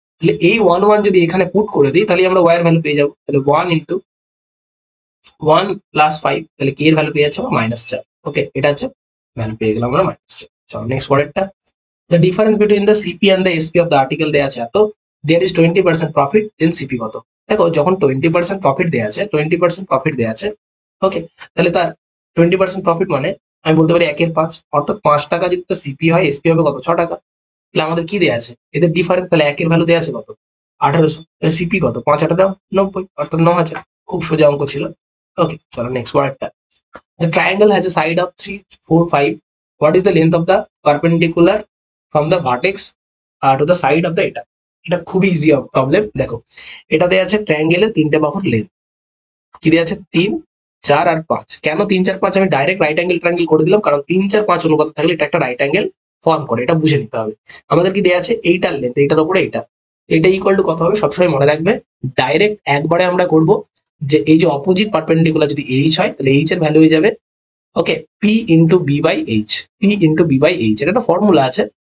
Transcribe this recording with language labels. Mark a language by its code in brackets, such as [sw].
[bn] তাহলে এই 1 1 যদি এখানে পুট করে দিই তাহলে আমরা y এর ভ্যালু পেয়ে যাবো, তাহলে 1 ইন্টু 1 প্লাস 5, তাহলে k এর ভ্যালু পেয়ে যাচ্ছে -4। ওকে, এটা হচ্ছে ভ্যালু পেয়ে গেলাম আমরা -4। চলো নেক্সট পরেরটা, [en] the difference between the CP and the SP of the article [bn] দেয়া আছে এত, [en] there is 20% profit, then CP কত। [bn] দেখো যখন 20% প্রফিট দেয়া আছে, 20% প্রফিট দেয়া আছে, ওকে, তাহলে তার 20% প্রফিট মানে আমি বলতে পারি 1/5, অর্থাৎ 5 টাকা যদি তার সিপি হয়, এসপি হবে কত, 6 টাকা। তাহলে আমাদের কি দেয়া আছে, এদের ডিফারেন্স, তাহলে 1 এর ভ্যালু দেয়া আছে কত, 1800, তাহলে সিপি কত, 5 8 90, অর্থাৎ 9000। খুব সোজা অঙ্ক ছিল। ওকে, চলো নেক্সট ওয়ার্ডটা, [en] the triangle has a side of 3 4 5, what is the length of the perpendicular from the vertex to the side of the, [bn] এটা খুবই ইজি প্রবলেম। দেখো এটা দেয়া আছে ট্রায়াঙ্গেলের 3টে বাহুর লেন্থ, কি দেয়া আছে 3 4 আর 5। কেন 3 4 5 আমি ডাইরেক্ট রাইট অ্যাঙ্গেল ট্রায়াঙ্গেল করে দিলাম, কারণ 3 4 5 অনুপাত থাকলে এটা একটা রাইট অ্যাঙ্গেল ফর্ম করে, এটা বুঝে নিতে হবে। আমাদের কি দেয়া আছে, এইটার লেন্থ, এইটার উপরে এটা ইকুয়াল টু কত হবে, সবসময় মনে রাখবে ডাইরেক্ট একবারে আমরা করব যে এই যে অপোজিট পারপেন্ডিকুলার যদি এইচ হয় তাহলে এইচ এর ভ্যালু হয়ে যাবে, ওকে, P into B by H, P into B by H, এটা একটা ফর্মুলা আছে।